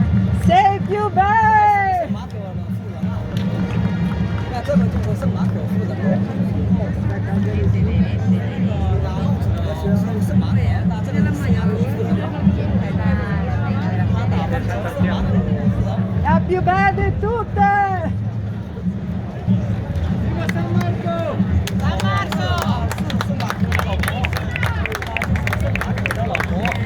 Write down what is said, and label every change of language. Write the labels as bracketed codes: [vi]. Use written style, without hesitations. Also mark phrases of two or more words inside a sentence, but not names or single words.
[it] Sei più [zh] 圣 [it] bei! [zh] 马可的夫人啊，那这个就是圣马可夫人喽。拿帽子的是圣马可，那这个是圣马可夫人。他打扮成圣马可夫人。 [it] La più bella di tutte! Viva San Marco! San Marco! [zh] 是圣马可的老婆，圣马可的老婆。